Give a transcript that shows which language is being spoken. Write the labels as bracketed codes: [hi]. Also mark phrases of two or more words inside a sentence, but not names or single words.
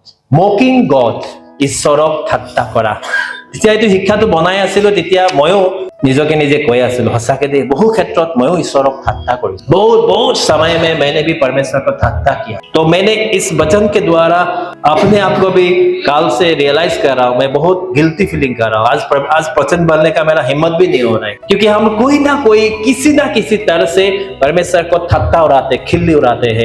[en] mocking God, [as] ঈশ্বৰক ঠাট্টা কৰা। যেতিয়া এইটো শিক্ষাটো বনাই আছিলো তেতিয়া ময়ো নিজকে নিজে কৈ আছিলো, সঁচাকে দেই বহু ক্ষেত্ৰত ময়ো ঈশ্বৰক ঠাট্টা কৰিছো। [hi] बहुत समय में मैंने भी परमेश्वर को ठट्टा किया। तो मैंने इस वचन के द्वारा अपने आप को भी काल से रियलाइज कर रहा हूँ, मैं बहुत [en] guilty feeling [hi] कर रहा हूँ। आज वचन बोलने का मेरा हिम्मत भी नहीं हो रहा है, क्योंकि हम कोई ना कोई किसी ना किसी तरह से परमेश्वर को ठट्टा उड़ाते, खिल्ली उड़ाते हैं।